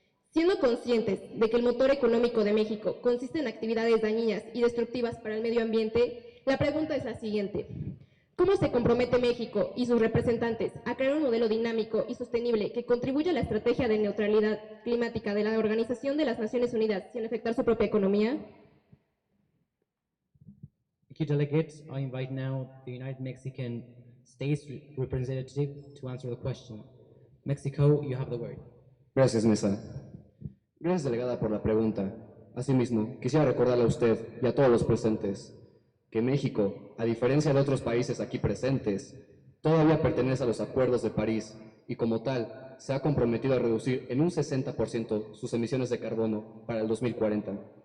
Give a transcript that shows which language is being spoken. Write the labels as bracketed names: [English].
[Spanish] Siendo conscientes de que el motor económico de México consiste en actividades dañinas y destructivas para el medio ambiente, la pregunta es la siguiente. ¿Cómo se compromete México y sus representantes a crear un modelo dinámico y sostenible que contribuya a la estrategia de neutralidad climática de la Organización de las Naciones Unidas sin afectar su propia economía? [English] Thank you, delegates. I invite now the United Mexican States representative to answer the question. Mexico, you have the word. [Spanish] Gracias, Mesa. Gracias, delegada, por la pregunta. Asimismo, quisiera recordarle a usted y a todos los presentes que México, a diferencia de otros países aquí presentes, todavía pertenece a los acuerdos de París y como tal se ha comprometido a reducir en un 60% sus emisiones de carbono para el 2040.